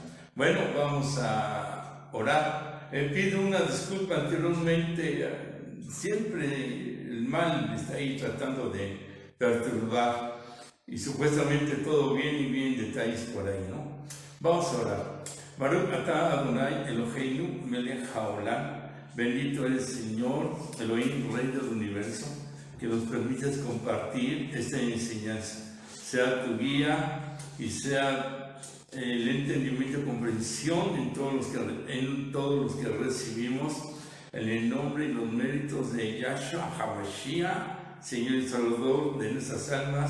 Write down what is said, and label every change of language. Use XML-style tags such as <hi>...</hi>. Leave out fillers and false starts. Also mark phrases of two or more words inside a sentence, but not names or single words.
<es>Bueno, vamos a orar. Pido una disculpa anteriormente, siempre el mal está ahí tratando de perturbar y supuestamente todo bien y bien detalles por ahí, ¿no? Vamos a orar.</es> <he>ברוך אתה אדני אלהינו מלך העולם.</he> <es>Bendito eres, Señor, Elohim, Rey del universo, que nos permites compartir esta enseñanza. Sea tu guía y sea el entendimiento y comprensión en todos los que recibimos, en el nombre y los méritos de Yahshua HaMashiach, Señor y Salvador de nuestras almas.</es>